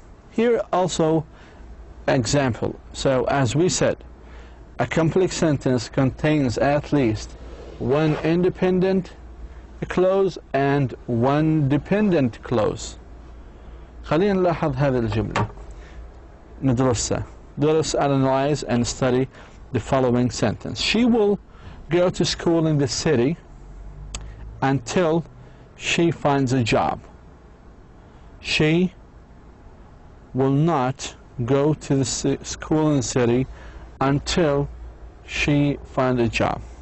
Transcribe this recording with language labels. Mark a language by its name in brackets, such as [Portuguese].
[English] Here also example. So as we said, a complex sentence contains at least one independent clause and one dependent clause. [Arabic] خلينا نلاحظ هذه الجملة ندرسها. [English] Analyze and study the following sentence. She will go to school in the city until she finds a job. She will not go to the school in the city until she finds a job.